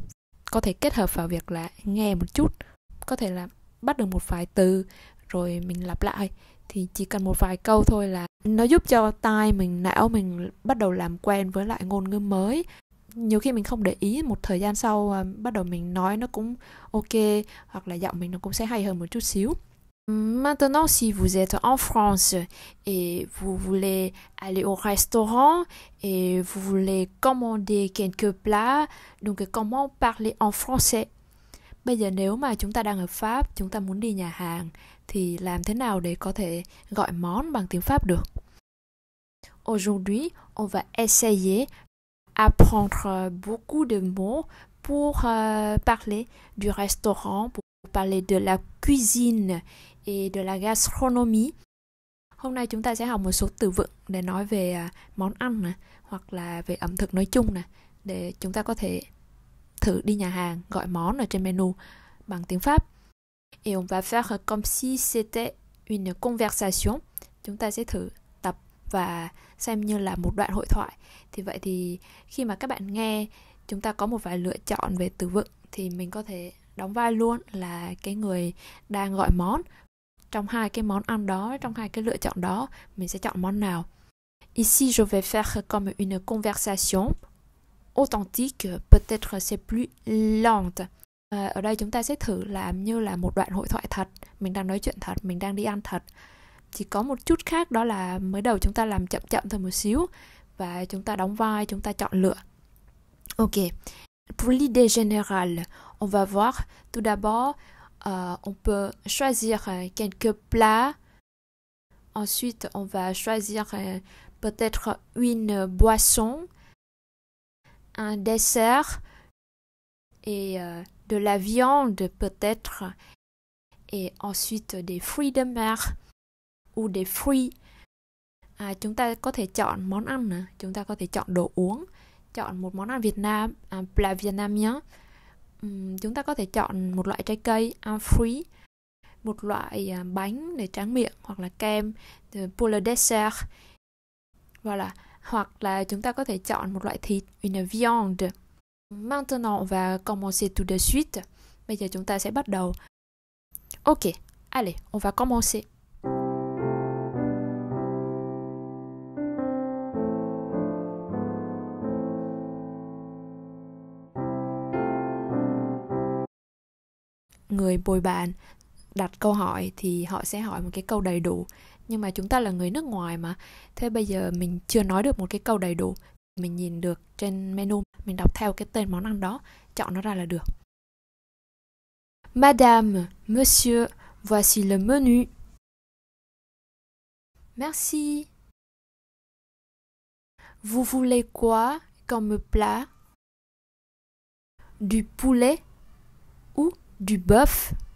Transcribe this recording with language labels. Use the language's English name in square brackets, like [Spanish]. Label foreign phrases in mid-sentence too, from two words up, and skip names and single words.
[Vietnamese] Có thể kết hợp vào việc là nghe một chút, có thể là bắt được một vài từ rồi mình lặp lại. Thì chỉ cần một vài câu thôi là nó giúp cho tai mình, não mình bắt đầu làm quen với lại ngôn ngữ mới. Nhiều khi mình không để ý, một thời gian sau bắt đầu mình nói nó cũng ok, hoặc là giọng mình nó cũng sẽ hay hơn một chút xíu. [French] Maintenant, si vous êtes en France et vous voulez aller au restaurant et vous voulez commander quelques plats, donc comment parler en français? [Vietnamese] Bây giờ nếu mà chúng ta đang ở Pháp, chúng ta muốn đi nhà hàng thì làm thế nào để có thể gọi món bằng tiếng Pháp được? [French] Aujourd'hui, on va essayer apprendre beaucoup de mots pour parler du restaurant, pour parler de la cuisine et de la gastronomie. [Vietnamese] Hôm nay chúng ta sẽ học một số từ vựng để nói về món ăn này, hoặc là về ẩm thực nói chung này, để chúng ta có thể thử đi nhà hàng gọi món ở trên menu bằng tiếng Pháp. [French] Et on va faire comme si c'était une conversation. [Vietnamese] Chúng ta sẽ thử tập và xem như là một đoạn hội thoại. Thì vậy thì khi mà các bạn nghe, chúng ta có một vài lựa chọn về từ vựng thì mình có thể đóng vai luôn là cái người đang gọi món. Trong hai cái món ăn đó, trong hai cái lựa chọn đó, mình sẽ chọn món nào. [French] Ici, je vais faire comme une conversation authentique, peut-être c'est plus lente. [Vietnamese] Ở đây chúng ta sẽ thử làm như là một đoạn hội thoại thật. Mình đang nói chuyện thật, mình đang đi ăn thật. Chỉ có một chút khác đó là mới đầu chúng ta làm chậm chậm thôi một xíu và chúng ta đóng vai, chúng ta chọn lựa. Ok. [French] Pour l'idée générale, on va voir tout d'abord, on peut choisir quelques plats. Ensuite, on va choisir peut-être une boisson, un dessert et de la viande peut-être, et ensuite des fruits de mer ou des fruits. [Vietnamese] Chúng ta có thể chọn món ăn nữa, chúng ta có thể chọn đồ uống, chọn một món ăn Việt Nam, [French] un plat vietnamien. [Vietnamese] Chúng ta có thể chọn một loại trái cây, [French] un fruit, [Vietnamese] một loại bánh để tráng miệng hoặc là kem, [French] pour le dessert. Voilà. [Vietnamese] Hoặc là chúng ta có thể chọn một loại thịt, [French] une viande. Maintenant, on va commencer tout de suite. [Vietnamese] Bây giờ chúng ta sẽ bắt đầu. [French] Ok, allez, on va commencer. [Vietnamese] Người bồi bàn đặt câu hỏi thì họ sẽ hỏi một cái câu đầy đủ. Nhưng mà chúng ta là người nước ngoài mà. Thế bây giờ mình chưa nói được một cái câu đầy đủ. Mình nhìn được trên menu, mình đọc theo cái tên món ăn đó, chọn nó ra là được. [French] Madame, monsieur, voici le menu. Merci. Vous voulez quoi comme plat? Du poulet ou du bœuf?